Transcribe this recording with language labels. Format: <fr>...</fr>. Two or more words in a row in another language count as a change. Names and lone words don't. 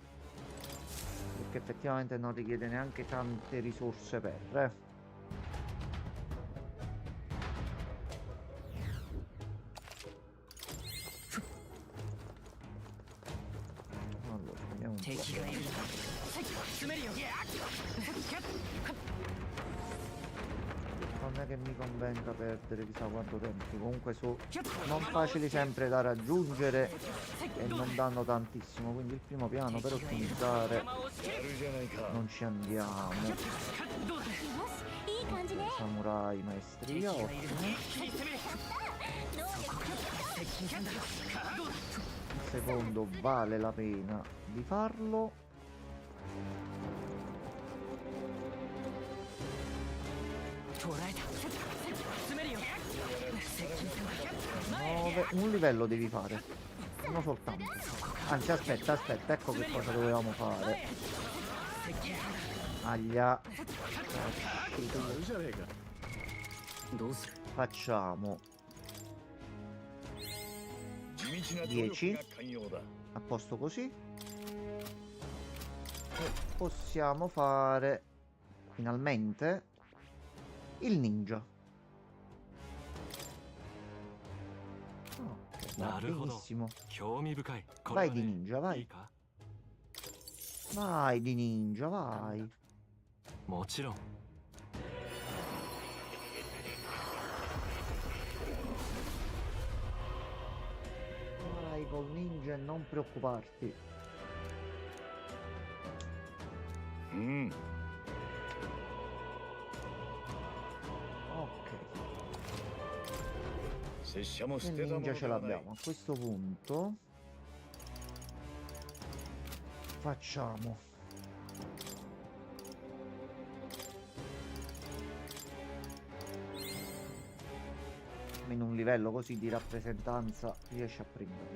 <it>Perché effettivamente non richiede neanche tante risorse per. Allora, vediamo un</it> <ja>敵</ja> <it>po'.</it> <ja>がいる詰めるよ</ja> <it>Non è che mi convenga perdere chissà quanto tempo. Comunque sono non facili sempre da raggiungere e non danno tantissimo. Quindi il primo piano per ottimizzare</it> <ja>やるじゃないか</ja> <it>non ci andiamo.</it> <ja>どうだよしいい感じね</ja> <it>Samurai maestria,</it> <ja>敵がいる</ja> <it>ottimo.</it> <ja>切り攻める能力接近戦だどうだ</ja> <it>Il secondo vale la pena di farlo. Un livello devi fare. Uno soltanto. Anzi, aspetta, ecco che cosa dovevamo fare. Aglia. Facciamo</it> <ja>地道な努力が寛容だ</ja> <it>a posto così. E possiamo fare finalmente il ninja. Ok, va</it> <ja>なるほど</ja> <it>benissimo.</it> <ja>興味深い。こ</ja> <it>Vai</it> <ja>れは</ja> <it>di</it> <ja>ね</ja> <it>ninja,</it> <ja>いい</ja> <it>vai.</it> <ja>か</ja> <it>Vai di ninja, vai.</it> <ja>もちろん。</ja> <it>Vai col ninja e non preoccuparti.</it> <ja>うん</ja> <it>Ok.</it> <ja>拙者も</ja> <it>E</it> <ja>捨</ja> <it>il</it> <ja>てたもの</ja> <it>ninja</it> <ja>で</ja> <it>ce</it> <ja>はない</ja> <it>l'abbiamo. A questo punto facciamo in un livello così di rappresentanza riesce a prenderlo.</it>